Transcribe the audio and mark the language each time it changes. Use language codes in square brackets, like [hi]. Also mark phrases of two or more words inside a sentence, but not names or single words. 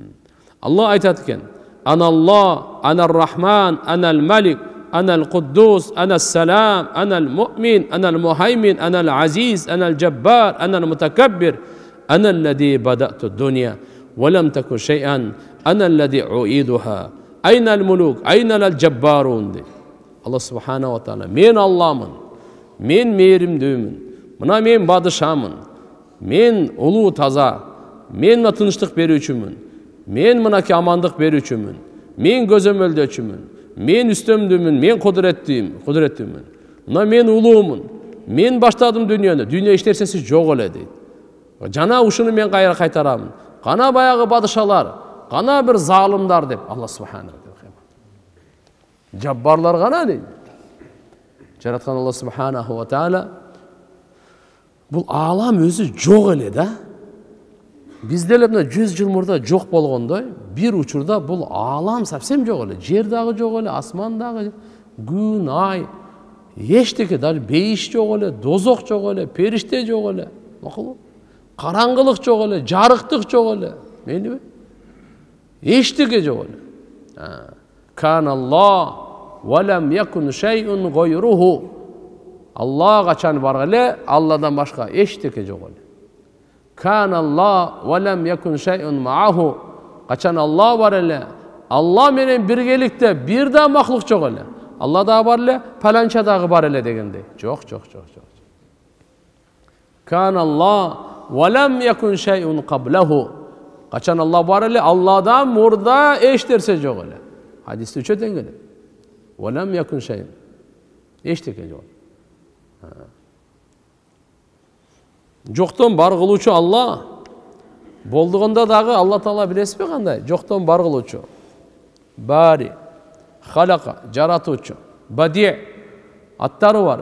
[ky] Алла айтат экен: [ar] "أنا الله، أنا الرحمن، أنا الملك، أنا القدوس، أنا السلام، أنا المؤمن، أنا المهيمن، أنا العزيز، أنا الجبار، أنا المتكبر، أنا الذي بدأت الدنيا ولم تكن شيئا، أنا الذي أعيدها، أين الملوك، أين الجبارون". [ky] Алла [ar] سبحانه وتعالى: [ky] "Мен Алламын, мен мээримдүүмүн, мына мен бадышамын, мен улуу таза, мен мына тынчтык берүүчүмүн, мен мынаки амандык берүүчүмүн, мен көзөмөлдөөчүмүн, мен үстөмдүүмүн, мен кудуреттүүмүн, мына мен улуумун, мен баштадым дүйнөнү, дүйнө эч нерсеси жок эле" дейт. Жана ушуну мен кайра кайтарамын. Кана баягы бадышалар, кана бир залымдар деп Алла [ar] سبحانه وتعالى. [ky] Жаббарлар кана дейт. Жараткан Алла [ar] سبحانه وتعالى. [ky] Бул алам өзү жок эле да. Бизде эле мына 100 жыл мурда жок болгондой, бир учурда бул алам совсем жок эле. Жер дагы жок эле, асман дагы, күн, ай, эчтеке, дал бейиш жок эле, дозок жок эле, периште жок эле. Макулбу? Караңгылык жок эле, жарыктык жок эле. Мейли? Эчтеке жок эле. [ar] كان الله ولم يكن شيء غيره. [ky] Алла качан бар эле, Алладан башка эчтеке жок эле. [ar] كان الله ولم يكن شيء معه. [ky] Качан Алла бар эле, Алла менен биргеликте бир да махлук жок эле. Алла да бар эле, паланча дагы бар эле дегендей. [ar] Жок. كان الله ولم يكن شيء قبله. [ky] Качан Алла бар эле, Алладан мурда эч нерсе жок эле. Хадисте үчөтөн келет. [ar] ولم يكن شيء. [ky] Эчтеке жок. Жоктон бар кылуучу Алла. Болдугунда дагы Алла Таала билесизби кандай? Жоктон бар кылуучу. Бари, халака, жаратуучу. Бади, аттары бар.